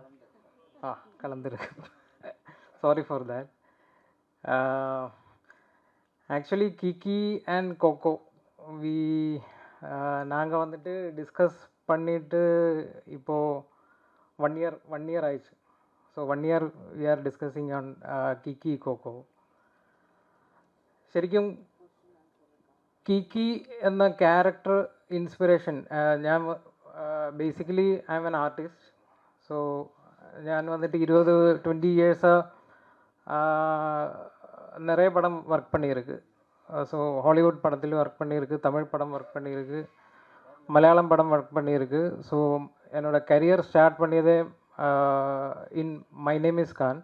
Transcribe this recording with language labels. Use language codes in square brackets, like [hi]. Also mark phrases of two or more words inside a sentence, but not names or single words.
[en] கலந்துருக்கு. Sorry for that. [ta] ஆக்சுவலி கிக்கி அண்ட் கோகோ நாங்கள் வந்துட்டு டிஸ்கஸ் பண்ணிவிட்டு இப்போது [en] one year [ta] ஆயிடுச்சு. [en] ஸோ 1 year we are discussing on Kiki Coco. [ml] ശരിക്കും കിക്കി എന്ന [en] character inspiration [ml] ഞാൻ [en] basically I am an artist. [ta] ஸோ [ml] ഞാൻ വന്നിട്ട് [ta] 20 years நிறைய படம் ஒர்க் பண்ணியிருக்கு. ஸோ ஹாலிவுட் படத்துலையும் ஒர்க் பண்ணியிருக்கு, தமிழ் படம் ஒர்க் பண்ணியிருக்கு, மலையாளம் படம் ஒர்க் பண்ணியிருக்கு. ஸோ என்னோடய கரியர் ஸ்டார்ட் பண்ணியதே இன் மை நேம் இஸ் கான்.